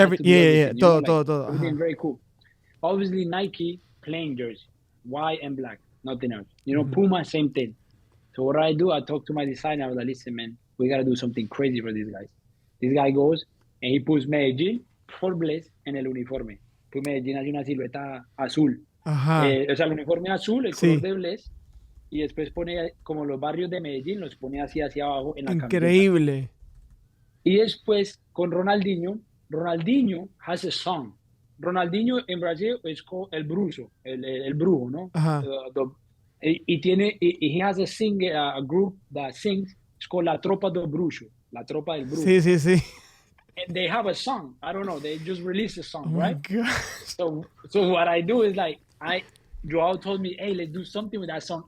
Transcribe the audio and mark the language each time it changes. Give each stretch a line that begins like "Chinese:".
English: Everything very cool. Obviously, Nike plain jersey, white and black, nothing else. Puma, same thing. So what I do, I talk to my designer. I was like, listen, man, we got to do something crazy for these guys. This guy goes and he puts Medellin
Spanish: Forbes en el uniforme. Pues Medellín hace una silueta azul. Ajá. O sea, el uniforme azul, el Sí. color de Bless, y después pone como los barrios de Medellín, los pone así hacia abajo en la camiseta. Increíble. Y después con Ronaldinho
English: has a song.
Spanish: Ronaldinho en Brasil es el brujo, el brujo, ¿no? Ajá. Y tiene,
English: he has a group that sings, it's called La Tropa del Brujo, La Tropa del Brujo.
Spanish: Sí, sí, sí.
English: And they have a song. I don't know, they just released a song, Oh right? my God. So what I do is like, Joao told me, hey, let's do something with that song.